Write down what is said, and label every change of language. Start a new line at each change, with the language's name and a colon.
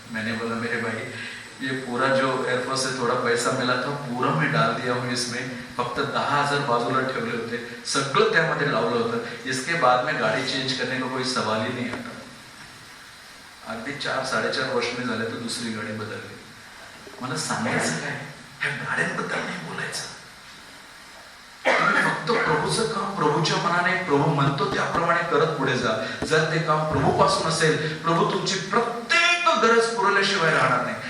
Hindi: मैंने बोला, मेरे भाई ये पूरा जो एयरफोर्स से थोड़ा पैसा मिला था पूरा मैं डाल दिया हूँ इसमें.
Marathi: फक्त 10,000 बाजूला ठेवले होते, सगळं त्यामध्ये लावलं होतं.
Hindi: इसके बाद में गाड़ी चेंज करने का कोई सवाल ही नहीं आता.
Marathi: अगदी 4-4.5 वर्ष मी झाले तर दुसरी गाडी बदलली. मला सांगायचं काय, ह्या गाड्यांबद्दल नाही बोलायचं. फक्त प्रभूचं काम प्रभूच्या मनाने, प्रभू म्हणतो त्याप्रमाणे करत पुढे जा. जर ते काम प्रभूपासून असेल, प्रभू तुमची प्रत्येक गरज पुरवल्याशिवाय राहणार नाही.